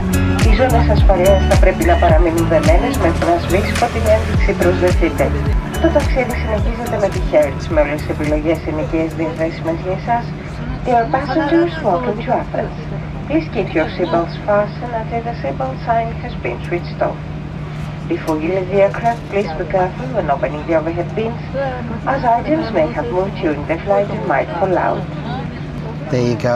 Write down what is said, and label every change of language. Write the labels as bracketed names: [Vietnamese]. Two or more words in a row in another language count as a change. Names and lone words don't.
[Greek] Οι ζώνες ασφαλείας θα πρέπει να παραμείνουν δεμένες μέχρι να σβήσει την ένδειξη προσδεθείτε. Το ταξίδι συνεχίζεται με τη Hertz με όλες τις επιλογές ενοικίες διαθέσιμες για εσάς. [English] Dear passengers, welcome to Athens. Please keep your seatbelts fastened until the seatbelt sign has been switched off. Before you leave the aircraft, please be careful when opening the overhead bins, as items may have moved during the flight and might fall out. There you go.